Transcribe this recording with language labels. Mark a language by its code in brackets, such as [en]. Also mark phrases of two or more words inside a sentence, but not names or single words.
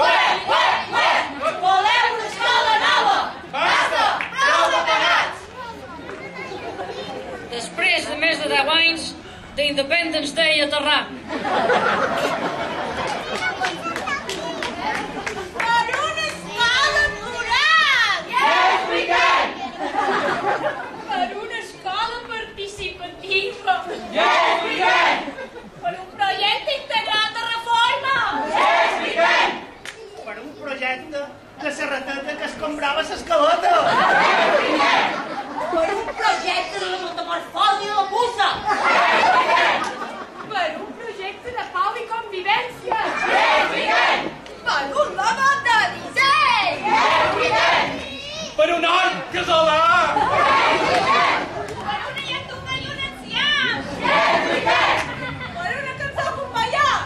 [ca] Volem una escola nova! Basta! Prou de pagats! Després de més de 10 anys d'Independence Day a Terrà. Per una escola plural! [en] Yes, we can! [ca] Per una escola participativa! [en] Yes, we can! [ca] Per un projecte integral de reforma! [en] Yes, we can! [ca] Per un projecte de serrateta que escombrava l'escalota. [en] Yes, we can! [ca] Per un projecte de la metamorfosi de la puça! Per un projecte de pau i convivència! [en] Yes, we can! [ca] Per un logo de disseny! [en] Yes, we can! [ca] Per un art casolà! Per una llengua i un enciam! [en] Yes, we can! [ca] Per una cançó acompanyant!